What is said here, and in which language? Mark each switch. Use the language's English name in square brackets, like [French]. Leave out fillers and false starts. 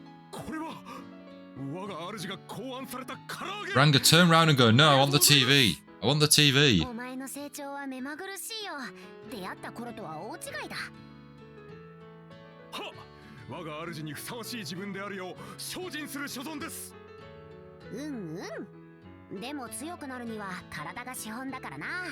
[Japanese] これは我が主が考案された唐揚げ。 [English] Ranga, turn around and go, no, I want the TV. I want the TV. [Japanese] お前の成長は目まぐるしいよ。出会った頃とは大違いだ。はっ、我が主にふさわしい自分であるよう精進する所存です。うんうん。でも強くなるには体が資本だからな。